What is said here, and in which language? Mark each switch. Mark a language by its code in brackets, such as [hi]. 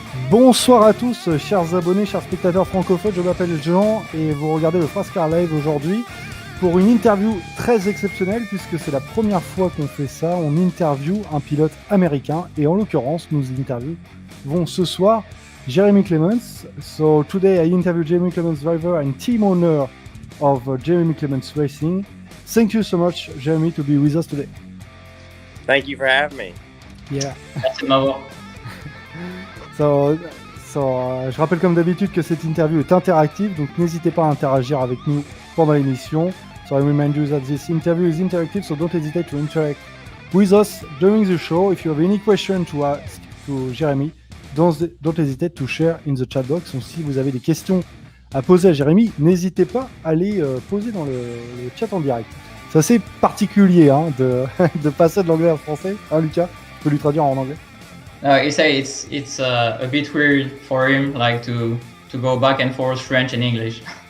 [fr] Bonsoir à tous, chers abonnés, chers spectateurs francophones, je m'appelle Jean et vous regardez le NASCAR Live aujourd'hui pour une interview très exceptionnelle puisque c'est la première fois qu'on fait ça, on interview un pilote américain et en l'occurrence nous interviewons ce soir Jeremy Clements. [en] So today I interview Jeremy Clements, driver and team owner of Jeremy Clements Racing. Thank you so much, Jeremy, to be with us today. Thank you for having me. Yeah. [fr] Merci de m'avoir. Je rappelle comme d'habitude que cette interview est interactive, donc n'hésitez pas à interagir avec nous pendant l'émission. [en] So I remind you that this interview is interactive, so don't hesitate to interact with us during the show. If you have any question to ask to Jeremy, don't hesitate to share in the chat box. [fr] Donc si vous avez des questions à poser à Jérémy, n'hésitez pas à les poser dans le chat en direct. C'est assez particulier de passer de l'anglais au français. Hein, Lucas, tu peux lui traduire en anglais? [en] He say it's a bit weird for him, like to go back and forth French and English.